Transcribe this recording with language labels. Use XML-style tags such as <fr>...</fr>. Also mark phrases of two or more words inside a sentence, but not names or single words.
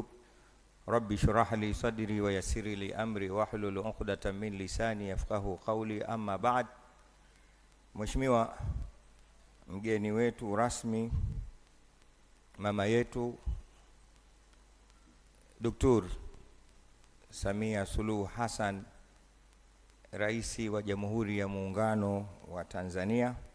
<ar>ربي اشرح لي صدري ويسر لي أمري واحلل عقدة من لساني يفقهوا قولي. أما بعد.</ar> <sw>Mheshimiwa mgeni wetu rasmi, mama yetu Dr. Samia Suluhu Hassan, Rais wa Jamhuri ya Muungano wa Tanzania.</sw>